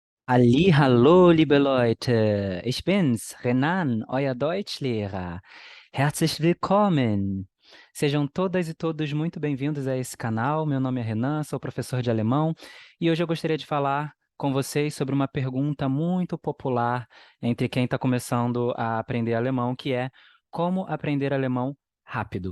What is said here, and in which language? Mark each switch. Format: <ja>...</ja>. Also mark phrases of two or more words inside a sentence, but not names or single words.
<de>Hallo, liebe Leute, ich bin's, Renan, euer Deutschlehrer. Herzlich willkommen.</de> <pt>Sejam todas e todos muito bem-vindos a esse canal. Meu nome é Renan, sou professor de alemão e hoje eu gostaria de falar com vocês sobre uma pergunta muito popular entre quem está começando a aprender alemão, que é como aprender alemão rápido.</pt>